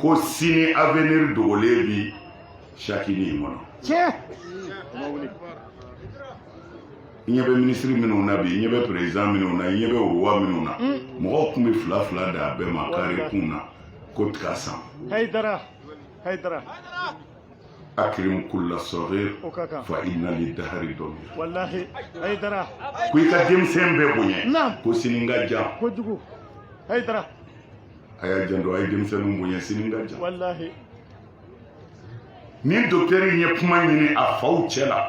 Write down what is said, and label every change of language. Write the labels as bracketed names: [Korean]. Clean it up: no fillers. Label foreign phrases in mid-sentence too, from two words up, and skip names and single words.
[Bambara] Ko sini avenir dogolen bi sakini in kɔnɔ. Tiɲɛ. O ma wuli. I ɲɛ bɛ minisiri minnu na bi i ɲɛ bɛ président minnu na i ɲɛ bɛ roi minnu na mɔgɔw tun bɛ fila d'a bɛɛ ma kare kun na ko tiga san. Hayidara. [Arabic] أكرم كل صغير [Bambara] O ka kan. [Arabic] فإن للدهر ضمير. [Bambara] Wallahi Hayidara. Ko i ka denmisɛn bɛɛ bonya. Naam. Ko sini ka jan. Kojugu Hayidara. A y'a janto a ye denmisɛnninw bonya sini ka jan. Wallahi. Ni docteur in ye kuma ɲini a faw cɛ la.